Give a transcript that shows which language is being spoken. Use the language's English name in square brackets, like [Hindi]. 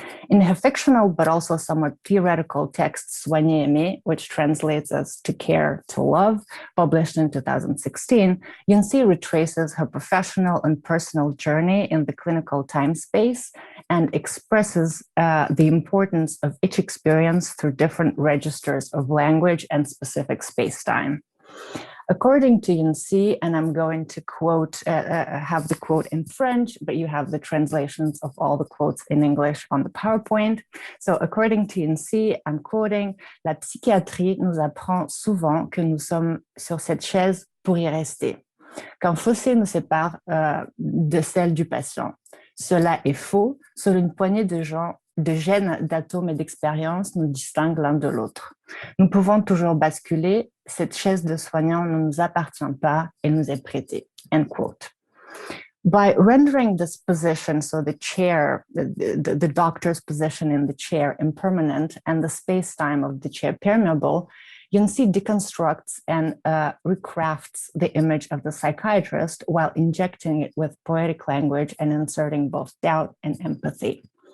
[English] In her fictional but also somewhat theoretical text, Soigner Aimer, which translates as To Care, to Love, published in 2016, Yunsi retraces her professional and personal journey in the clinical time space and expresses the importance of each experience through different registers of language and specific space-time. According to Yunsi, and I'm going to quote, have the quote in French, but you have the translations of all the quotes in English on the PowerPoint. So according to Yunsi, I'm quoting, [French] La psychiatrie nous apprend souvent que nous sommes sur cette chaise pour y rester, qu'un fossé nous sépare de celle du patient. Cela est faux, seule une poignée de gènes, d'atomes et d'expériences nous distinguent l'un de l'autre. Nous pouvons toujours basculer, cette chaise de soignant ne nous appartient pas, elle nous est prêtée. [English] End quote. By rendering this position, so the chair, the doctor's position in the chair impermanent and the space-time of the chair permeable, Yunsi deconstructs and recrafts the image of the psychiatrist while injecting it with poetic language and inserting both doubt and empathy.